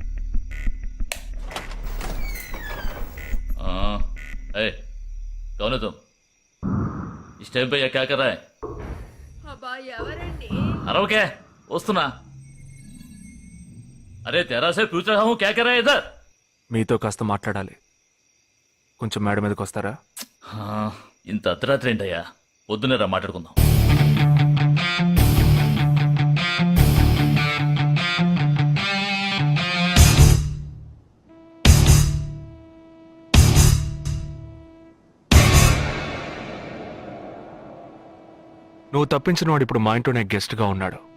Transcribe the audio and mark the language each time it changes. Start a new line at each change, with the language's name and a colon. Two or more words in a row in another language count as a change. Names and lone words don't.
Hindi: हाँ, ए, कौन है तुम? इस टाइम पे ये क्या कर रहा है? अरे क्या? वस्तुना? अरे तेरा से पूछ रहा हूँ, क्या कर रहा है इधर?
Telugu: మీతో కాస్త మాట్లాడాలి. కొంచెం మేడ మీదకి వస్తారా? ఇంత అర్ధరాత్రి ఏంటయ్యా? పొద్దున్నే రా మాట్లాడుకుందాం. నువ్వు తప్పించిన వాడు ఇప్పుడు మా ఇంట్లోనే గెస్ట్గా ఉన్నాడు.